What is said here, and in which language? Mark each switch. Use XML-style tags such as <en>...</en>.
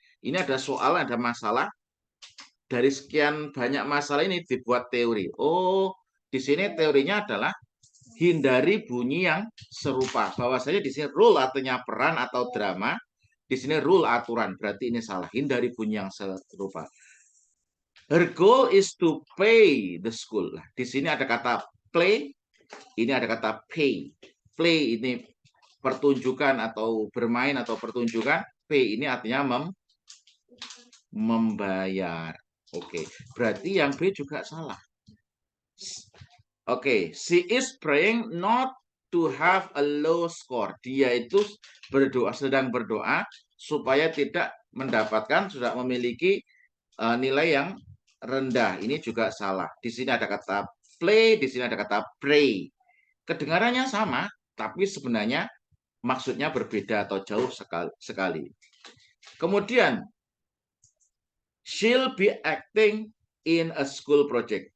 <id>Ini ada soal, ada masalah. Dari sekian banyak masalah ini dibuat teori. Oh, di sini teorinya adalah hindari bunyi yang serupa. Bahwasanya di sini rule artinya peran atau drama. Di sini rule aturan, berarti ini salah. Hindari bunyi yang serupa.</id> <en>Her goal is to pay the school.</en> <id>Nah, di sini ada kata play, ini ada kata pay. Play ini pertunjukan atau bermain atau pertunjukan. Pay ini artinya membayar. Oke, berarti yang B juga salah. Oke,</id> <en>she is praying not to have a low score.</en> <id>Dia itu sedang berdoa supaya tidak mendapatkan, sudah memiliki nilai yang rendah. Ini juga salah. Di sini ada kata play, di sini ada kata pray. Kedengarannya sama, tapi sebenarnya maksudnya berbeda atau jauh sekali. Kemudian,</id> <en>she'll be acting in a school project.</en>